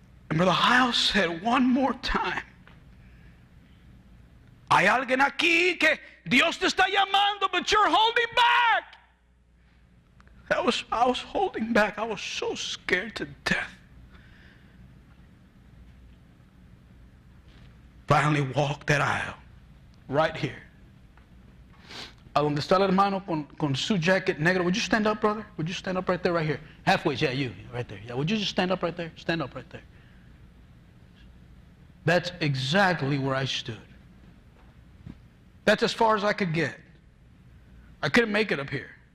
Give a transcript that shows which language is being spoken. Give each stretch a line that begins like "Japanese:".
English: And Brother Hiles said one more time,
Spanish: hay alguien aquí que Dios te está llamando,
English: but you're holding back. I was holding back. I was so scared to death. Finally walked that aisle, right here.
Spanish: A donde está el hermano con su jacket negro.
English: Would you stand up, brother? Would you stand up right there, right here? Halfway, yeah, you, right there. Yeah, would you just stand up right there? Stand up right there. That's exactly where I stood. That's as far as I could get. I couldn't make it up here.